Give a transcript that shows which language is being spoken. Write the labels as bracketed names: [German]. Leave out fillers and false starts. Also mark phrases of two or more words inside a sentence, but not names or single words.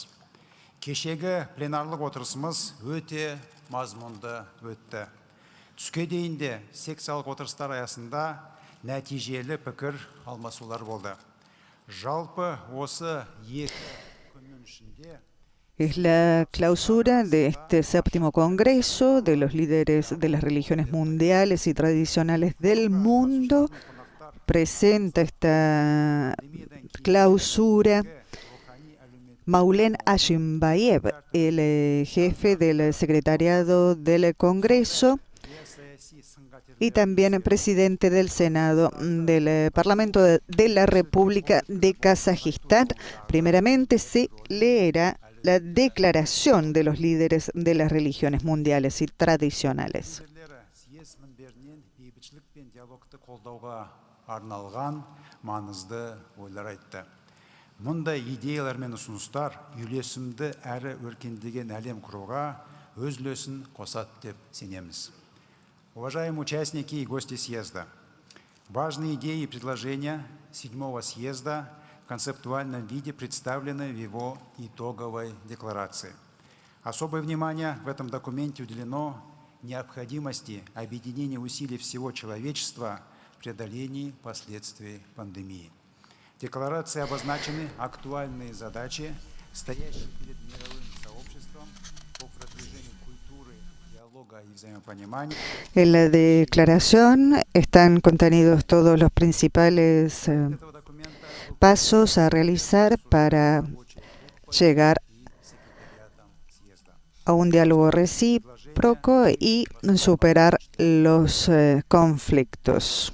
[Kazakh] Кешегі пленарлық отырысымыз өте мазмұнды өтті. Түске дейін де секциялық отырыстар аясында нәтижелі пікір алмасулар болды. Жалпы осы 2 күннің ішінде [Spanish] Es la clausura de este séptimo Congreso de los líderes de las religiones mundiales y tradicionales del mundo. Presenta esta clausura Maulen Ashimbayev, el jefe del secretariado del Congreso y también presidente del Senado del Parlamento de la República de Kazajistán. Primeramente se leerá la declaración de los líderes de las religiones mundiales y tradicionales. [Kazakh] Мұндай идеялар мен ұсыныстар үйлесімді әрі өркендеген әлем құруға өз үлесін қосады деп сенеміз. [Russian] Уважаемые участники и гости съезда, важные идеи и предложения 7-го съезда в концептуальном виде представлены в его итоговой декларации. Особое внимание в этом документе уделено необходимости объединения усилий всего человечества в преодолении последствий пандемии. В декларации обозначены актуальные задачи, стоящие перед мировым сообществом по продвижению культуры, диалога и взаимопонимания. [Spanish] En la declaración están contenidos todos los principales pasos a realizar para llegar a un diálogo recíproco y superar los conflictos.